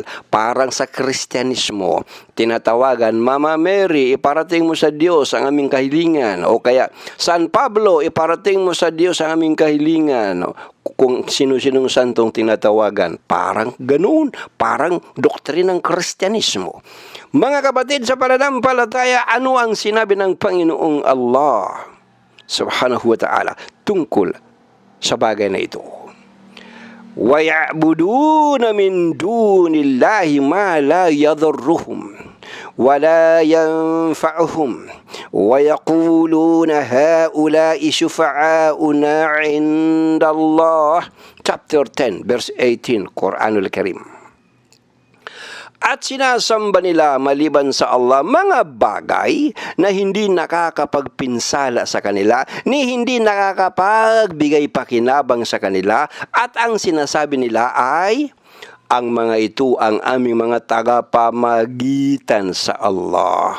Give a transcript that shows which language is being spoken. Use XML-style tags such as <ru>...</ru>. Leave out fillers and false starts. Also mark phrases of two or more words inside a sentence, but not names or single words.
<tl>Parang sa Kristyanismo, tinatawagan, Mama Mary, iparating mo sa Diyos ang aming kahilingan. O kaya, San Pablo, iparating mo sa Diyos ang aming kahilingan. Kung sino-sinong santong tinatawagan, parang ganoon, parang doktrinang Kristyanismo. Mga kapatid, sa pananampalataya, ano ang sinabi ng Panginoong Allah</tl> <ar>سبحانه وتعالى</ar> <tl>tungkol sa bagay na ito?</tl> <ar>وَيَعْبُدُونَ مِن دُونِ اللَّهِ مَا لَا يَضُرُّهُمْ وَلَا يَنفَعُهُمْ وَيَقُولُونَ هَؤُلَاءِ شُفَعَاؤُنَا عِندَ اللَّهِ.</ar> <en>Chapter 10, verse 18, Quranul Karim.</en> <tl>At sinasamba nila maliban sa Allah mga bagay na hindi nakakapagpinsala sa kanila, ni hindi nakakapagbigay pakinabang sa kanila, at ang sinasabi nila ay, ang mga ito ang aming mga tagapamagitan sa Allah.</tl>